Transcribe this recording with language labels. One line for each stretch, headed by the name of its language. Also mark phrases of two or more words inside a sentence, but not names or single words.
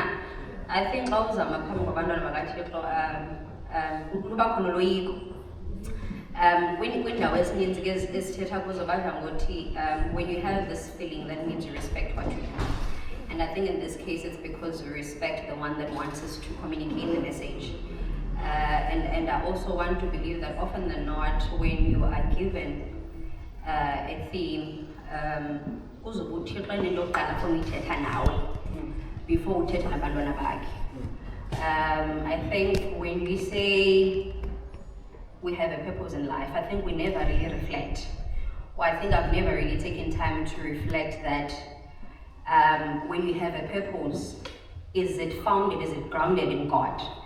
English: I think
Xhosa: xa uzama phambi kwabantwana bakaThixo luba khona uloyiko. Kwiindawo ezininzi ke esithetha kuzo badla ngokuthi
English: when you have this feeling, that means you respect what you have. And I think in this case it's because we respect the one that wants us to communicate the message. And I also want to believe that often than not, when you are given a theme,
Xhosa: uzobe uThixo into yokuqala afuna uyithetha nawe before uthetha nabantwana bakhe.
English: I think when we say we have a purpose in life, I think we never really reflect. Or I think I've never really taken time to reflect that when you have a purpose, is it founded, is it grounded in God?